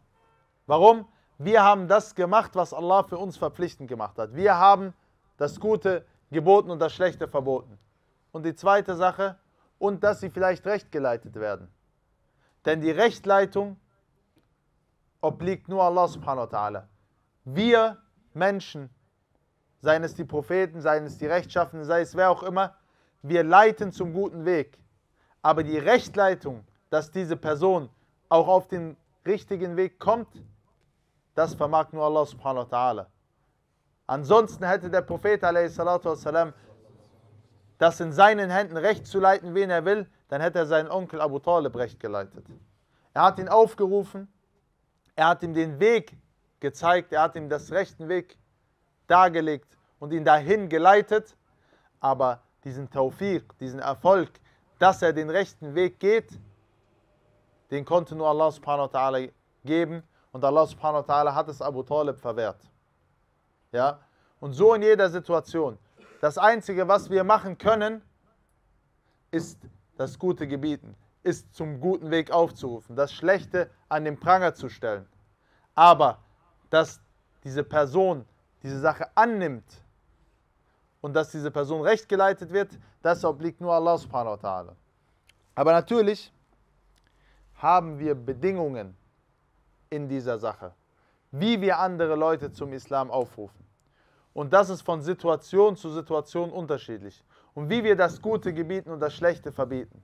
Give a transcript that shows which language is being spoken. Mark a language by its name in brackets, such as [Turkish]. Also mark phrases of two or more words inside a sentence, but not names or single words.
[German] Warum? Wir haben das gemacht, was Allah für uns verpflichtend gemacht hat. Wir haben das Gute geboten und das Schlechte verboten. Und die zweite Sache, und dass sie vielleicht rechtgeleitet werden. Denn die Rechtleitung obliegt nur [Arabic] الله سبحانه وتعالى. [German] Wir Menschen, seien es die Propheten, seien es die Rechtschaffenen, sei es wer auch immer, wir leiten zum guten Weg. Aber die Rechtleitung, dass diese Person auch auf den richtigen Weg kommt, das vermag nur [Arabic] الله سبحانه وتعالى. [German] Ansonsten hätte der Prophet a.s. das in seinen Händen recht zu leiten, wen er will, dann hätte er seinen Onkel Abu Talib recht geleitet. Er hat ihn aufgerufen, er hat ihm den Weg gezeigt, er hat ihm das rechten Weg dargelegt und ihn dahin geleitet, aber diesen Tawfiq, diesen Erfolg, dass er den rechten Weg geht, den konnte nur [Arabic] الله سبحانه وتعالى [German] geben und [Arabic] الله سبحانه وتعالى [German] hat es Abu Talib verwehrt. Ja? Und so in jeder Situation. Das Einzige, was wir machen können, ist das Gute gebieten, ist zum guten Weg aufzurufen, das Schlechte an den Pranger zu stellen. Aber dass diese Person diese Sache annimmt und dass diese Person recht geleitet wird, das obliegt nur [Arabic] الله سبحانه وتعالى. [German] Aber natürlich haben wir Bedingungen in dieser Sache, wie wir andere Leute zum Islam aufrufen. Und das ist von Situation zu Situation unterschiedlich. Und wie wir das Gute gebieten und das Schlechte verbieten.